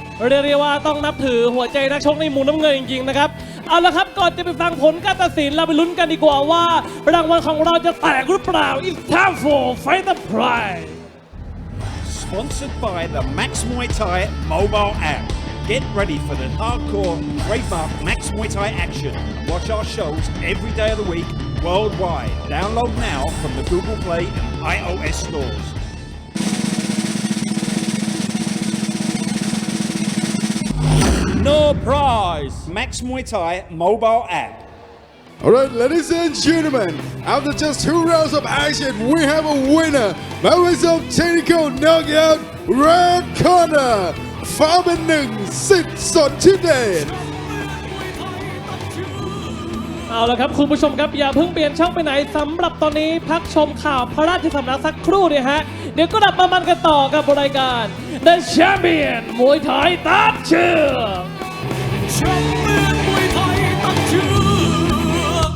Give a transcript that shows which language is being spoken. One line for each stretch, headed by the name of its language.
Thai: เรียกได้ว่าต้องนับถือหัวใจนักชกในมุมน้ำเงินจริงๆนะครับเอาละครับก่อนจะไปฟังผลการตัดสินเราไปลุ้นกันดีกว่าว่ารางวัลของเราจะแตกหรือเปล่า
English: It's time for Fighter Prize Sponsored by the Max Muay Thai mobile app. Get ready for the hardcore trademark Max Muay Thai action. Watch our shows every day of the week worldwide. Download now from the Google Play and iOS stores. No prize. Max Muay Thai mobile app. Alright, ladies and gentlemen, after just 2 rounds of action, we have a winner by way of technical knockout, red corner, Phao Pen Nung, Sit Sothidet.
Thai: เอาละครับคุณผู้ชมครับอย่าเพิ่งเปลี่ยนช่องไปไหนสำหรับตอนนี้พักชมข่าวพระราชสำนักสักครู่เนี่ยฮะเดี๋ยวก็กลับมามันกันต่อกับรายการ The Champion มวยไทยตัดเชือก Champion มวยไทยตัดเชือก